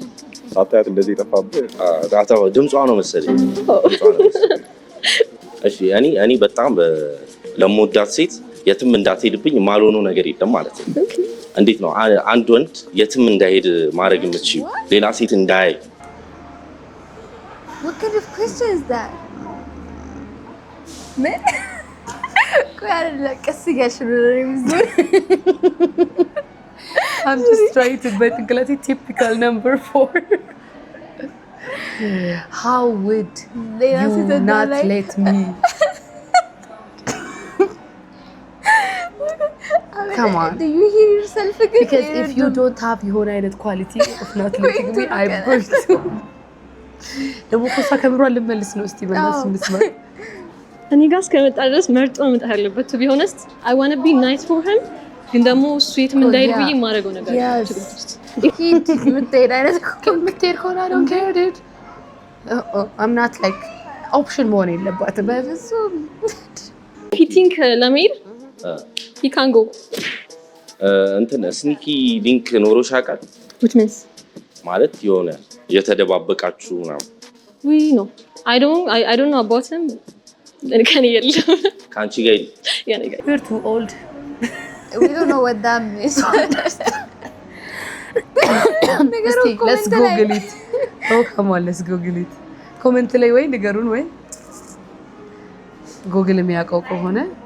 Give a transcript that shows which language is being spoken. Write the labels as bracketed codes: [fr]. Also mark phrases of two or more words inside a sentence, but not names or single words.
[am] ሳታያት እንደዚህ የጠፋብህ? ድምጿ ነው መሰለኝ። እሺ እኔ በጣም ለምወዳት ሴት የትም እንዳትሄድብኝ የማልሆነው ነገር የለም ማለት ነው። እንዴት ነው አንድ ወንድ የትም እንዳይሄድ ማድረግ የምትችይው? ሌላ ሴት እንዳያይ? [en] What kind of question is that? [am] ምን? ቆይ አይደለም ቀስ እያልሽ ነው የሚዞር። [en] I'm just trying to በጭንቅላቴ typical number 4. How would you not let me? Come on. Do you hear yourself again? Because if you don't have [am] የሆነ አይነት [en] quality of not letting me, I'm going to. [am] ደግሞ ኮሳ ከምሯን ልመልስ ነው። እስቲ በእናትሽ እንስማ። እኔ ጋር እስከመጣ ድረስ መርጦ መምጣት ያለበት [en] to be honest. I want to be nice for him. [am] ግን ደግሞ እሱ የትም እንዳይሄድ ብዬ የማደርገው ነገር የምትሄድ አይነት የምትሄድ ከሆነ [en] I don't care dude. I'm not like option [am] መሆን የለባትም በፍጹም። [en] ፊቲንግ ለመሄድ he can go. [am] እንትን ስኒኪ ሊንክ ኖሮሽ ያውቃል? [en] which means [am] ማለት የሆነ የተደባበቃችሁ ምናምን? [en] we know I don't know about him. [am] ከኔ የለም ከአንቺ ጋር ያኔ ጋር [en] you're too old. We don't know what that means. እስቲ let's google it. Oh come on let's google it. [am] ኮሜንት ላይ ወይ ንገሩን ወይ ጉግል የሚያውቀው ከሆነ